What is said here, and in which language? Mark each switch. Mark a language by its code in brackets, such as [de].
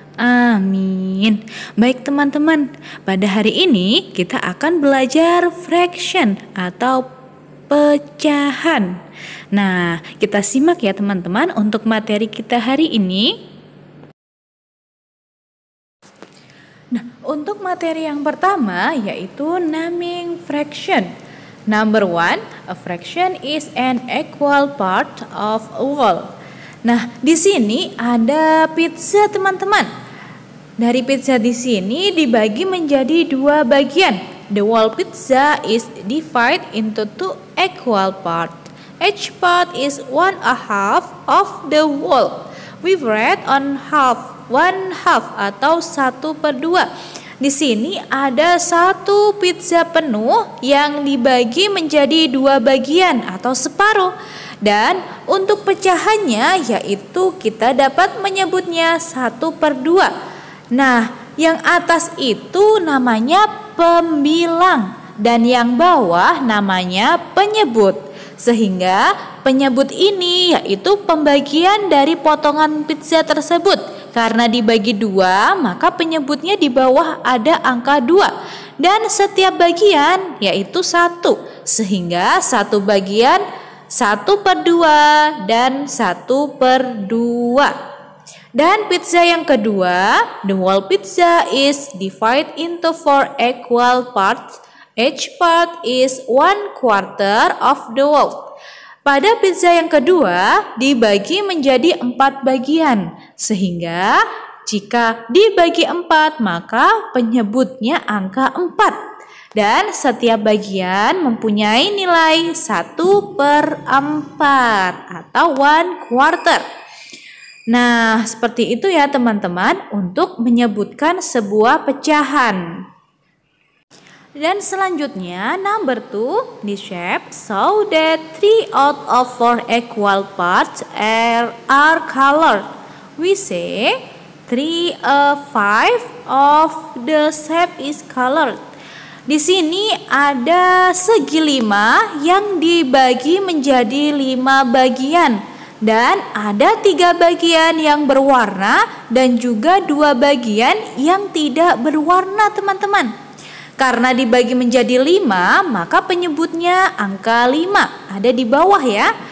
[id] Amin. Baik teman-teman, pada hari ini kita akan belajar fraction atau pecahan. Nah, kita simak ya teman-teman untuk materi kita hari ini. Nah, untuk materi yang pertama yaitu [en] naming fraction. Number 1, a fraction is an equal part of a whole. [id] Nah, di sini ada pizza teman-teman. Dari pizza di sini dibagi menjadi dua bagian. [en] The whole pizza is divided into two equal parts. Each part is 1/2 of the whole. We write on half, 1/2 atau 1/2. [id] Di sini ada satu pizza penuh yang dibagi menjadi dua bagian atau separuh. Dan untuk pecahannya yaitu kita dapat menyebutnya 1/2. Nah, yang atas itu namanya pembilang dan yang bawah namanya penyebut. Sehingga penyebut ini yaitu pembagian dari potongan pizza tersebut. Karena dibagi dua, maka penyebutnya di bawah ada angka 2. Dan setiap bagian yaitu 1. Sehingga satu bagian 1/2 dan 1/2. Dan pizza yang kedua, [en] the whole pizza is divided into 4 equal parts. Each part is 1/4 of the whole. [id] Pada pizza yang kedua dibagi menjadi 4 bagian. Sehingga jika dibagi 4 maka penyebutnya angka 4. Dan setiap bagian mempunyai nilai 1/4 atau 1/4. Nah, seperti itu ya teman-teman untuk menyebutkan sebuah pecahan. Dan selanjutnya [en] number 2, the shape so that 3 out of 4 equal parts are colored. We say 3/5 of the shape is colored. [id] Di sini ada segi 5 yang dibagi menjadi 5 bagian. Dan ada 3 bagian yang berwarna dan juga 2 bagian yang tidak berwarna teman-teman. Karena dibagi menjadi 5 maka penyebutnya angka 5 ada di bawah ya.